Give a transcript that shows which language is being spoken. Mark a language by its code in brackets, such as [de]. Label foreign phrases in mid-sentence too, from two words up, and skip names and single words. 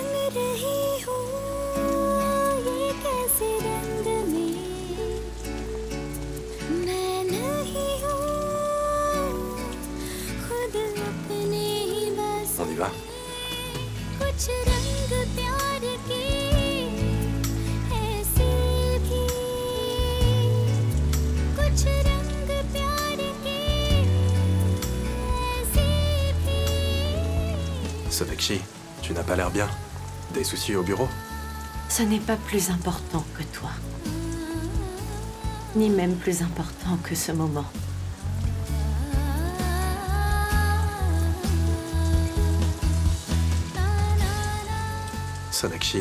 [hi] रही हूँ ये कैसे रंग में, मैं नहीं हूँ खुद अपने ही बस। [fr] On y va? [hi] कुछ रंग प्यार के ऐसे भी, कुछ रंग प्यार के ऐसे भी। [fr] Sonakshi, tu n'as pas l'air bien. Des soucis au bureau? Ce n'est pas plus important que toi. Ni même plus important que ce moment. Sonakshi.